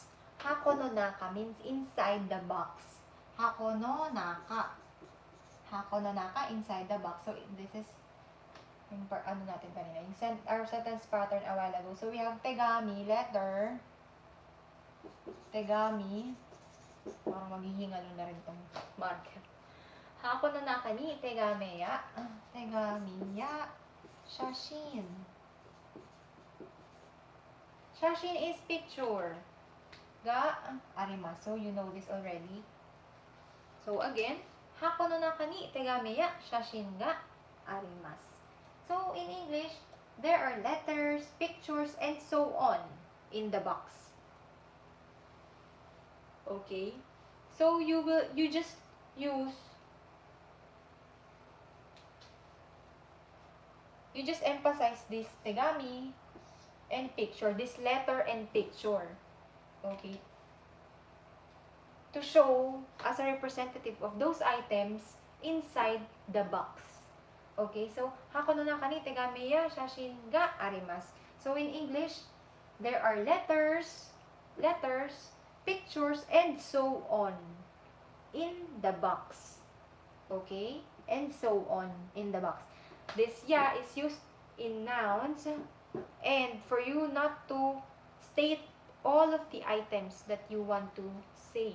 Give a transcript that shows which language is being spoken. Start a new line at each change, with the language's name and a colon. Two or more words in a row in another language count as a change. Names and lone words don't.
Japanese: 箱の中
English: means inside the box.
Japanese: 箱の中。箱の中
English: inside the box. So, this is
Filipino: yung ano natin kanina.
English: Yung our sentence pattern a while ago. So, we have tegami, letter. Tegami.
Filipino: Parang maghihingalo na rin itong marker.
Japanese: 箱の中に手紙や。手紙や.
English: Shashin. Shashin is picture.
Japanese: があります.
English: So, you know this already. So, again,
Japanese: 箱の中に手紙や. 写真があります.
English: So, in English, there are letters, pictures, and so on in the box. Okay? So, you just emphasize this tegami and picture, this letter and picture. Okay? To show as a representative of those items inside the box. Okay, so
Japanese: 箱の中に手紙や写真があります.
English: So in English, there are letters, letters, pictures, and so on in the box. Okay? And so on in the box. This ya is used in nouns, and for you not to state all of the items that you want to say.